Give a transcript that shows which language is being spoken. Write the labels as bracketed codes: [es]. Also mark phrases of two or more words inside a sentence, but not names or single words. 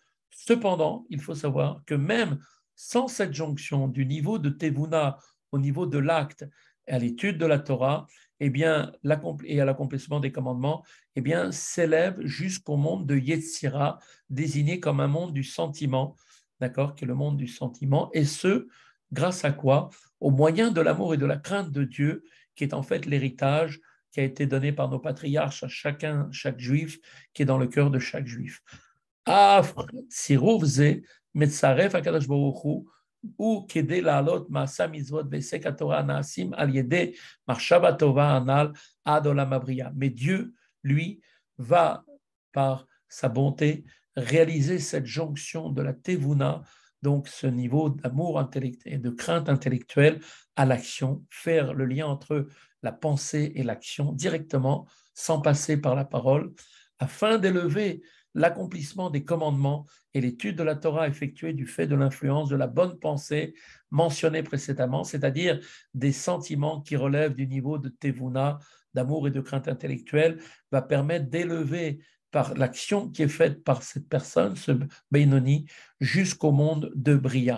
[fr] Cependant, il faut savoir que même sans cette jonction du niveau de Tevuna au niveau de l'acte et à l'étude de la Torah, eh bien, et à l'accomplissement des commandements, eh bien, s'élève jusqu'au monde de Yetzira, désigné comme un monde du sentiment, d'accord, qui est le monde du sentiment, et ce, grâce à quoi? Au moyen de l'amour et de la crainte de Dieu, qui est en fait l'héritage qui a été donné par nos patriarches à chaque juif, qui est dans le cœur de chaque juif. [he] ou כדי לעלות מעשה מצוות והיסק התורה נעשים על ידי מחשבה טובה הנ"ל עד עולם הבריאה. [fr] Mais Dieu, lui, va par sa bonté réaliser cette jonction de la tevuna, donc ce niveau d'amour intellectuel et de crainte intellectuelle à l'action, faire le lien entre la pensée et l'action directement, sans passer par la parole, afin d'élever l'accomplissement des commandements et l'étude de la Torah effectuée du fait de l'influence de la bonne pensée mentionnée précédemment, c'est-à-dire des sentiments qui relèvent du niveau de tevuna, d'amour et de crainte intellectuelle, va permettre d'élever par l'action qui est faite par cette personne, ce Beinoni, jusqu'au monde de Bria.